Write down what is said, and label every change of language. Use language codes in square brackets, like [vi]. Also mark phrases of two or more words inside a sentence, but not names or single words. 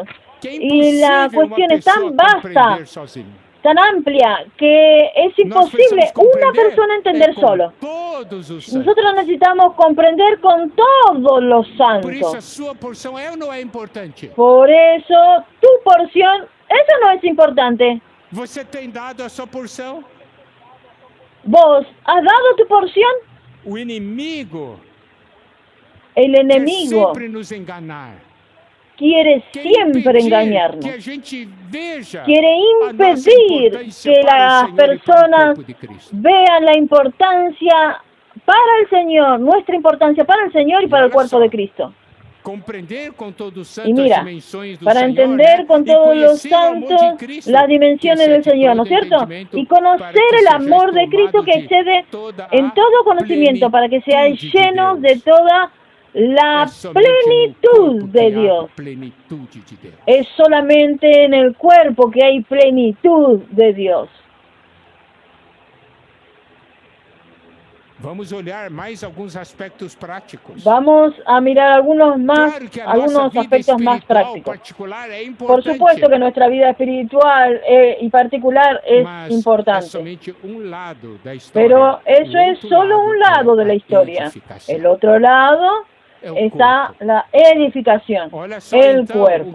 [es] Y la cuestión es tan vasta, tan amplia, que es imposible una persona entender solo. Nosotros necesitamos comprender con todos los santos. Por eso, tu porción, eso no es importante. [pt] Você tem dado a sua porção? [es] ¿Vos has dado tu porción? [pt] O inimigo, [es] el enemigo [pt] quer sempre nos enganar. [es] Quiere siempre engañarnos. Quiere impedir que las personas vean la importancia para el Señor, nuestra importancia para el Señor y para el cuerpo de Cristo. Y mira, para entender con todos los santos las dimensiones del Señor, ¿no es cierto? Y conocer el amor de Cristo que excede en todo conocimiento, para que seáis llenos de toda la plenitud de Dios. Es solamente en el cuerpo que hay plenitud de Dios. [pt] Vamos olhar mais alguns aspectos práticos. [es] Vamos a mirar algunos aspectos más prácticos. Por supuesto que nuestra vida espiritual y particular es importante. Pero eso es solo un lado de la historia. El otro lado está la edificación, el cuerpo.